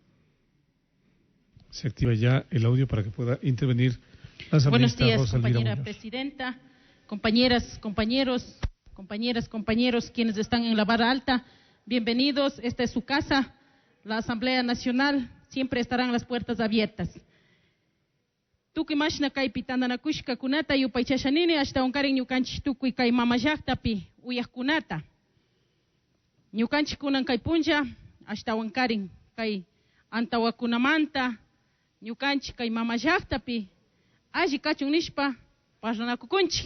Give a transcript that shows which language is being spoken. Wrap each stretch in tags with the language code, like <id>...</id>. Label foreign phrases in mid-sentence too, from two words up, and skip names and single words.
<es>Se activa ya el audio para que pueda intervenir la asambleísta Buenos días, Rosa Elvira compañera Muñoz. presidenta, compañeras, compañeros, quienes están en la barra alta, bienvenidos. Esta es su casa, la Asamblea Nacional, siempre estarán las puertas abiertas.</es> <qu>Tukuy mashna kay pitandanakushka kunata yupaychashanini hasta unkarin ñukanchik tukuy kay mamallaktapi uyaqkunata. Ñukanchik kunan kay punlla hasta unkarin kay antawakunamanta ñukanchik kay mamallaktapi alli kachun nishpa parlanakukunchik.</qu>